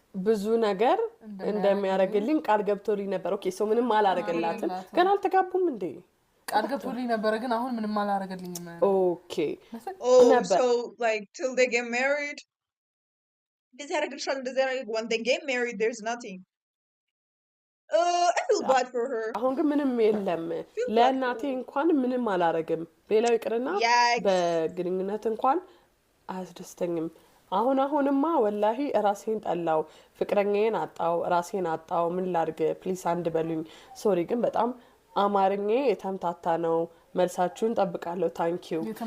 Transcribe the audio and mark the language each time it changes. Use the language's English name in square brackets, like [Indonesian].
[Amharic] ብዙ ነገር እንደሚያረግልኝ ቃል ገብቶልኝ ነበር ኦኬ ሶ ምንም አላረገላትም ግን አልተጋቡም እንዴ ቃል ገብቶልኝ ነበር ግን አሁን ምንም አላረገልኝም ኦኬ [English] so like till they get married this when they get married there's nothing I feel bad for her [Amharic] አሁን ግን ምንም የለም ለእናቴ እንኳን ምንም አላረግም ሌላው ይቅርና በግንኙነት እንኳን አያስደስተኝም አሁንማ ወላሂ ራሴን ጠላው ፍቅረኛዬን ራሴን አጣው ምን ላድርግ ፕሊስ አንድ በሉኝ ሶሪ ግን በጣም አማርኛ የተምታታ ነው መልሳችሁን ጠብቃለሁ ታንክ ዩ